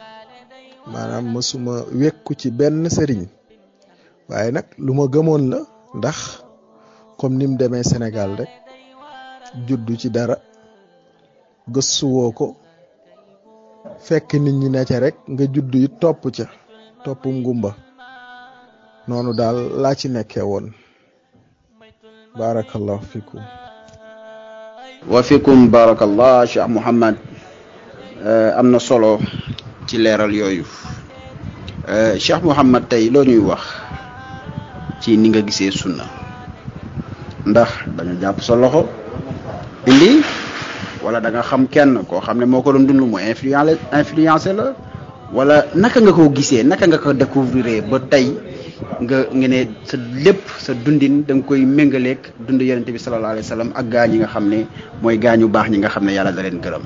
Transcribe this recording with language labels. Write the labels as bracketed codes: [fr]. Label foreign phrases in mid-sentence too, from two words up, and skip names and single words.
[wo] wekku ci benn sëriñ, waaye nag lu ma gëmoon la ndax comme ni mu demee Sénégal rek juddu ci dara gëstuwoo ko fekk nit ñi ne ca rek nga juddu it topp ngumba noonu daal laa ci nekkee woon. [ar] بارك الله فيكم وفيكم بارك الله [wo] Cheikh Mouhamed am na solo ci leeral yooyu. Cheikh Mouhamed tey loo ñuy wax ci ni nga gisee sunna, ndax da nga jàpp sa loxo indi wala da nga xam kenn koo xam ne moo ko doon dund mu influencé la, wala naka nga ko gisee, naka nga ko découvrir ba tey nga ne sa lépp sa dundin da nga koy méngaleeg dund yonent bi [ar] صلى الله عليه وسلم [wo] ak gaa ñi nga xam ne mooy gaañu baax ñi nga xam ne yàlla da leen gërëm.